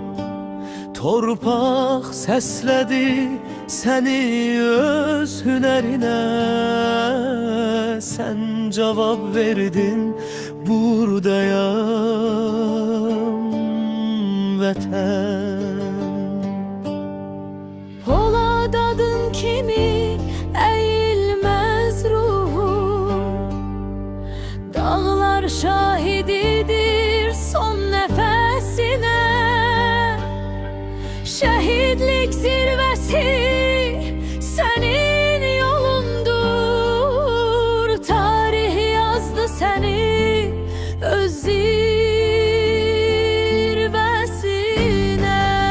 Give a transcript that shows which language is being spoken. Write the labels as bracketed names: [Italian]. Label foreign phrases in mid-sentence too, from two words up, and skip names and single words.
[Azerbaijani] Torpaq səslədi səni öz hünərinə, sən cavab verdin buradayam vətən. Polad adın kimi eğilmez ruhum, dağlar şahididir [Turkish] son nefesine. Şehitlik zirvesi senin yolundur, tarih yazdı seni öz zirvesine.